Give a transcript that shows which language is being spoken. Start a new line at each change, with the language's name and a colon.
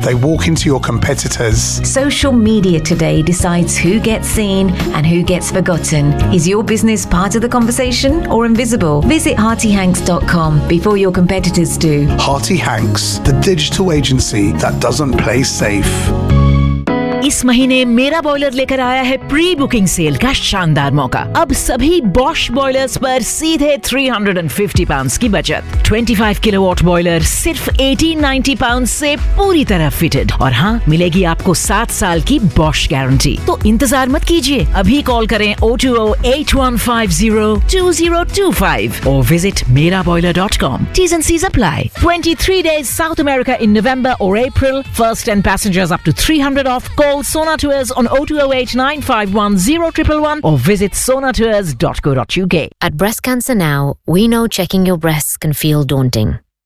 English: They walk into your competitors. Social media today decides who gets seen and who gets forgotten. Is your business part of the conversation or invisible? Visit HeartyHanks.com before your competitors do. Hearty Hanks. The digital agency that doesn't play safe.
Hindi: इस महीने मेरा boiler लेकर आया है pre booking cell का शानदार मौका। अब सभी बॉश बॉयलर्स पर सीधे £350 की बचत। 25 किलोवाट बॉयलर सिर्फ £1,890 से पूरी तरह फिटेड। और हाँ, मिलेगी आपको 7 साल की बॉश गारंटी। तो इंतजार मत कीजिए, अभी कॉल करें 0208150-2025 और visit meraboiler.com।
English: T's and C's apply. 23 days South America in November or April. First 10 passengers up to 300 off. Call Sona Tours on 0208-951-0111 or visit sonatours.co.uk. At Breast Cancer Now, we know checking your breasts can feel daunting.